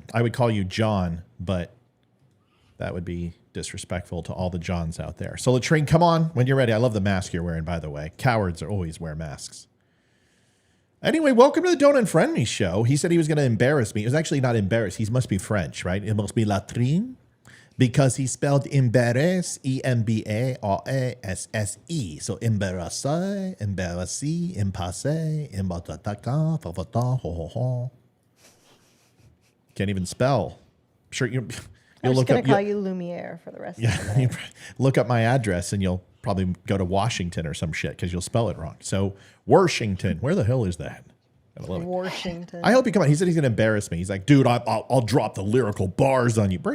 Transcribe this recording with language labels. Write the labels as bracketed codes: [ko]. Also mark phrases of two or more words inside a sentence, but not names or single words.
[en] I would call you John, but that would be disrespectful to all the Johns out there. So Latrine, come on when you're ready. I love the mask you're wearing, by the way. Cowards always wear masks. Anyway, welcome to the Don't Unfriend Me show. He said he was going to embarrass me. It was actually not embarrass. He must be French, right? It must be Latrine because he spelled embarrass, E-M-B-A-R-A-S-S-E. So embarrassé, embarrassé, impassé, imbatata, favata, ho ho ho. Can't even spell. Sure, you'll look up. Call you Lumiere for the rest of the night. Look up my address and you'll probably go to Washington or some shit because you'll spell it wrong. So Washington, where the hell is that? I love it. Washington. I hope you come on. He said he's going to embarrass me. He's like, dude, I'll drop the lyrical bars on you.